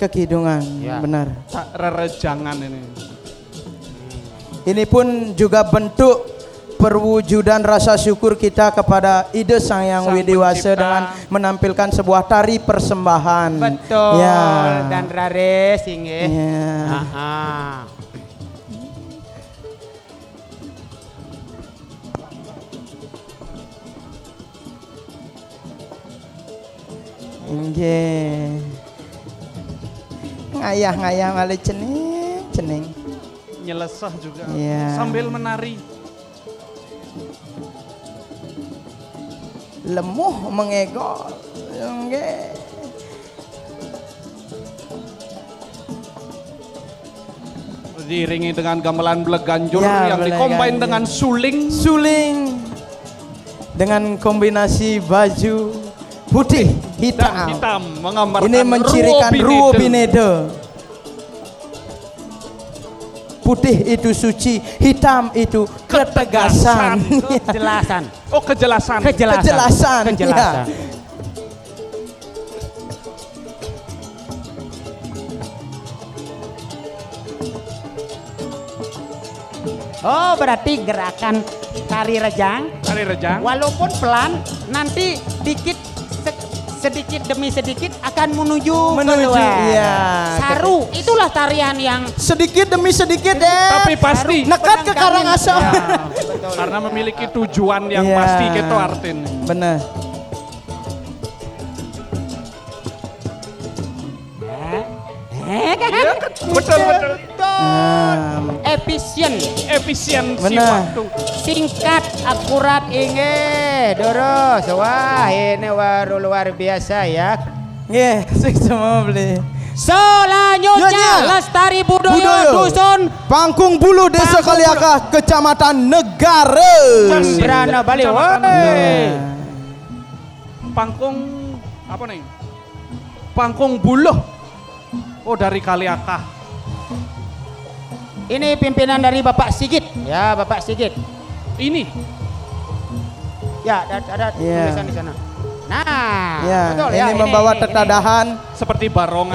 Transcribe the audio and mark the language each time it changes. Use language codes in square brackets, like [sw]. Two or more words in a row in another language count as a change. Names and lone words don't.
[id] Kekidungan, Ya. benar. Tak rerejangan ini. Ini pun juga bentuk perwujudan rasa syukur kita kepada Ide Sang Yang Sang Widiwasa Pencipta. dengan menampilkan sebuah tari persembahan. Betul. Ya. Dan rares inggih. Ya. Aha. Nggih. [ban] Ngayah-ngayah malah ceneng. [id] Nyelesah juga. Iya. Sambil menari. Lemuh mengegol. Nggih. Diiringi dengan gamelan Bleganjur Ya, yang dikombin Bleganjur. dengan Suling dengan kombinasi baju putih dan hitam. hitam menggambarkan Ini mencirikan Ruo Binedo. Putih itu suci, hitam itu ketegasan. Kejelasan. Oh, kejelasan. Kejelasan. Kejelasan. Ya. Oh, berarti gerakan tari rejang Tari rejang. walaupun pelan nanti sedikit demi sedikit akan menuju keluar. Iya. Saru, itulah tarian yang Sedikit demi sedikit Tapi pasti. nekat ke Karangasem. Ya, karena memiliki tujuan yang Iya. pasti gitu artin. Benar. Betul. Efisiensi Benar. waktu. singkat, akurat inge. Doros, wah ini luar biasa ya. Nggih, sing semua beli. Selanjutnya Selanjutnya, Lestari Budaya Budaya. Dusun Pangkung Bulu Desa Pangkung Kaliakah, Kecamatan Negara. Jembrana Bali. Kecamatan Woi. Pangkung apa nih? Pangkung Buluh. Oh, dari Kaliakah. Ini pimpinan dari Bapak Sigit. Ya, Bapak Sigit. Ini Ya, ada Iya. tulisan di sana. Nah, Ya, betul ini ya. membawa tetadahan. seperti barongan